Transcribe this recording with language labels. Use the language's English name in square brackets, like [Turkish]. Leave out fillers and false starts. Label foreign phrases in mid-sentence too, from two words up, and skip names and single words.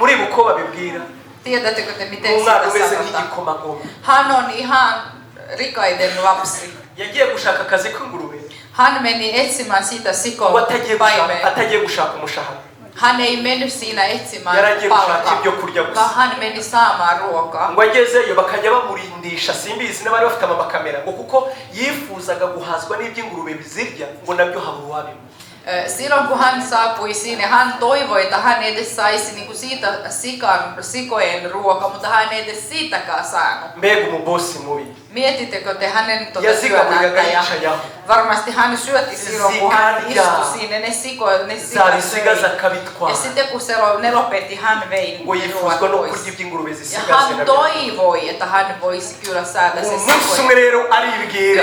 [Kinyarwanda] niko babibwira. [Finnish] Tiedättekö te miten sitä sanotaan? Hän on ihan rikaiden lapsi. [Kinyarwanda] Yagiye gushaka akazi k'ingurube. [Finnish] Hän meni etsimään sitä sikopaimea. [Kinyarwanda] Atagiye gushaka umushahara. [Finnish] Hän ei mennyt siinä etsimään palkkaa, vaan hän meni saamaan ruokaa. [Kinyarwanda] Ngo agezeyo bakajya bamurindisha simbizi n'abari bafite amakamera ngo kuko yifuzaga guhazwa n'iby'ingurube bizirya ngo nabyo habura wabimo. [Finnish] Silloin kun hän saapui sinne, hän toivoi, että hän edes saisi niinku siitä sikojen ruoka, mutta hän ei edes siitäkään saanut. [Kinyarwanda] Mbega umubossi mubi. [Finnish] Mietittekö te hänen työnantaja? Varmasti hän syötti silloin, kun hän istui siinä ne sikot. Ja sitten kun ne lopetti, hän vei ruoat pois. Ja hän toivoi, että hän voisi kyllä saada se sikoja.